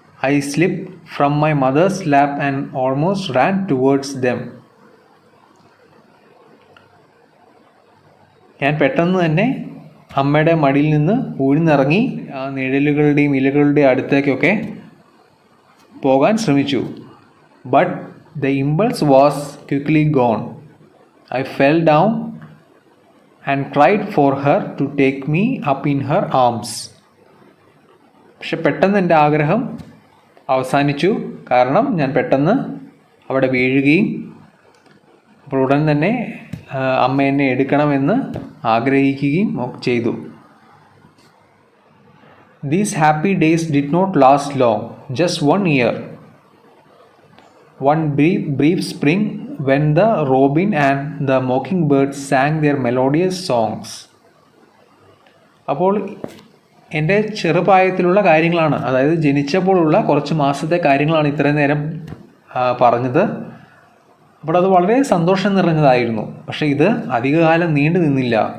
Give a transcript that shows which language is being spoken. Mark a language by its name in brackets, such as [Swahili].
[English] I slipped from my mother's lap and almost ran towards them. [Malayalam] ഞാൻ പെട്ടെന്ന് തന്നെ അമ്മയുടെ മടിയിൽ നിന്ന് ഊഴ്ന്നിറങ്ങി ആ നിഴലുകളുടെയും ഇലകളുടെയും അടുത്തേക്കൊക്കെ പോകാൻ ശ്രമിച്ചു. [English] But the impulse was quickly gone. I fell down and cried for her to take me up in her arms. [Malayalam] പക്ഷെ പെട്ടെന്ന് എൻ്റെ ആഗ്രഹം അവസാനിച്ചു. കാരണം ഞാൻ പെട്ടെന്ന് അവിടെ വീഴുകയും അപ്പോൾ ഉടൻ തന്നെ അമ്മ എന്നെ എടുക്കണമെന്ന് ആഗ്രഹിക്കുകയും ചെയ്തു. [English] These happy days did not last long, just 1 year. One brief spring when the robin and the mockingbird sang their melodious songs. [Malayalam] അപ്പോൾ എൻ്റെ ചെറുപ്രായത്തിലുള്ള കാര്യങ്ങളാണ്, അതായത് ജനിച്ചപ്പോഴുള്ള കുറച്ച് മാസത്തെ കാര്യങ്ങളാണ് ഇത്രയും നേരം പറഞ്ഞത്. അപ്പോൾ അത് വളരെ സന്തോഷം നിറഞ്ഞതായിരുന്നു. പക്ഷേ ഇത് അധികകാലം നീണ്ടു നിന്നില്ല.